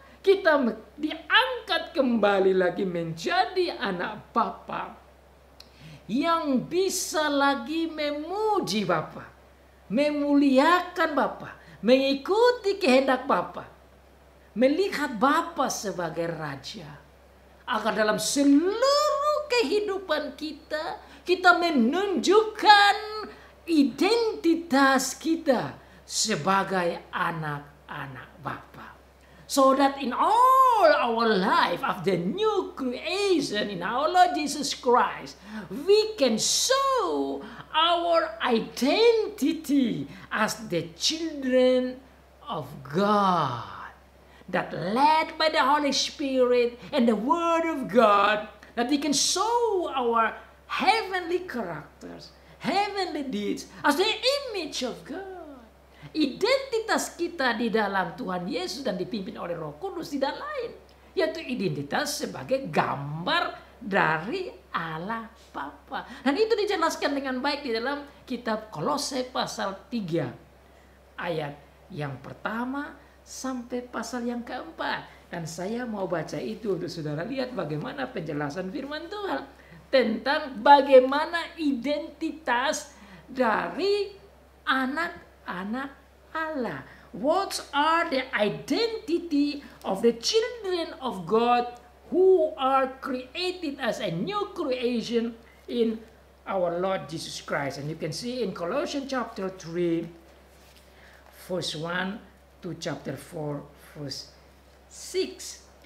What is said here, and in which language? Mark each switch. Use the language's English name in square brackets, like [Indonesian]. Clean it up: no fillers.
[Indonesian] Kita diangkat kembali lagi menjadi anak Bapa yang bisa lagi memuji Bapa, memuliakan Bapa, mengikuti kehendak Bapa, melihat Bapa sebagai Raja. Agar dalam seluruh kehidupan kita, kita menunjukkan identitas kita sebagai anak-anak Bapa. [English] So that in all our life of the new creation in our Lord Jesus Christ, we can show our identity as the children of God. That led by the Holy Spirit and the Word of God, that we can show our heavenly characters, heavenly deeds as the image of God. [Indonesian] Identitas kita di dalam Tuhan Yesus dan dipimpin oleh Roh Kudus tidak lain, yaitu identitas sebagai gambar dari Allah Bapa. Dan itu dijelaskan dengan baik di dalam kitab Kolose pasal 3 ayat yang pertama sampai pasal yang keempat. Dan saya mau baca itu untuk saudara lihat bagaimana penjelasan firman Tuhan tentang bagaimana identitas dari anak-anak Allah. [English] What are the identity of the children of God who are created as a new creation in our Lord Jesus Christ? And you can see in Colossians chapter 3 verse 1 to chapter 4 verse 6.